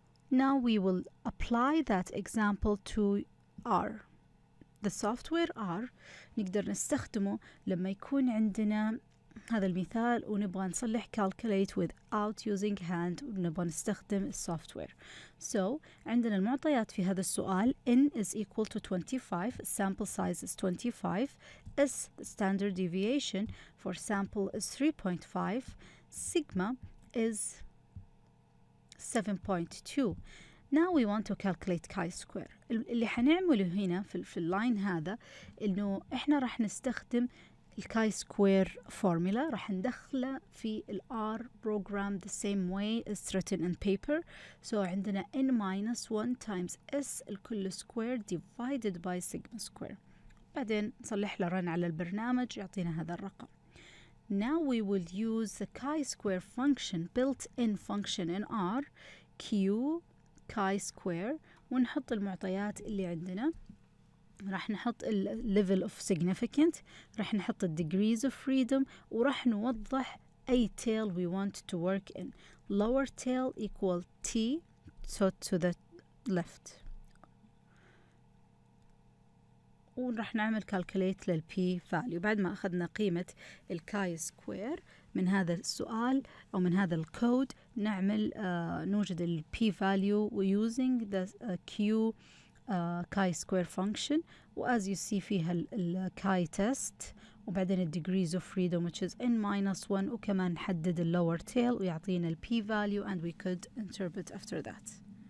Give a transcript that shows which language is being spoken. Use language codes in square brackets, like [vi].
[en] Now we will apply that example to R. The software [ar] R نقدر نستخدمه لما يكون عندنا هذا المثال ونبغى نصلح [en] calculate without using hand [ar] ونبغى نستخدم السوفتوير. [en] So [ar] عندنا المعطيات في هذا السؤال [en] n is equal to 25, sample size is 25, s the standard deviation for sample is 3.5, sigma is 7.2. Now we want to calculate chi-square. [ar] اللي حنعمله هنا في اللاين هذا إنه إحنا راح نستخدم الكاي سكوير فورمولا، راح ندخله في [en] R program the same way as written in paper. So [ar] عندنا [en] n minus 1 times s [ar] الكل [en] square divided by sigma square. [ar] بعدين نصلح له run على البرنامج يعطينا هذا الرقم. [en] Now we will use the chi-square function built-in function in R q chi-square [ar] ونحط المعطيات اللي عندنا. راح نحط [en] level of significant، راح نحط degrees of freedom، [ar] وراح نوضح أي [en] tail we want to work in. Lower tail equal t, so to the left. [ar] وراح نعمل calculate للp value. بعد ما أخذنا قيمة الكاي سكوير من هذا السؤال أو من هذا الكود نعمل نوجد الp value [en] using the q chi-square function. وas you see [ar] فيها [en] chi test [ar] وبعدين [en] degrees of freedom which is n minus 1 [ar] وكمان نحدد [en] lower tail [ar] ويعطينا [en] p value and we could interpret after that.